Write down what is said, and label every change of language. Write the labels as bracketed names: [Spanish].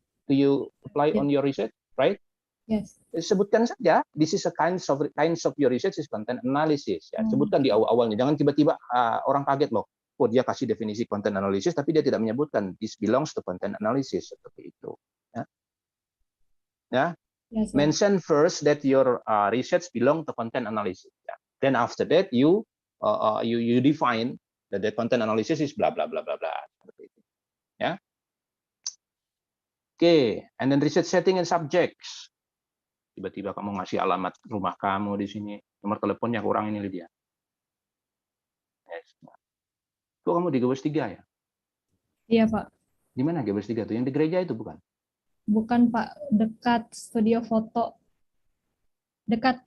[English] Do you apply on your research, right? Yes. [Indonesian] Sebutkan saja, [English] this is a kinds of your research is content analysis. Ya. [Indonesian] Sebutkan di awalnya, jangan tiba-tiba orang kaget loh. Oh dia kasih definisi content analysis, tapi dia tidak menyebutkan [English] this belongs to content analysis [Indonesian] seperti itu. Ya. [English] Yes, Mention first that your research belong to content analysis. Ya. Then after that you define that the content analysis is blah blah blah blah blah [Indonesian] seperti itu. [English] Ya. Oke, and then research setting and subjects. [Indonesian] Tiba-tiba kamu ngasih alamat rumah kamu di sini, nomor teleponnya kurang ini Lydia. Yes. Kok kamu di Gebes 3 ya? Iya, Pak. Di mana Gebes 3 tuh? Yang di gereja itu bukan? Bukan, Pak. Dekat studio foto. Dekat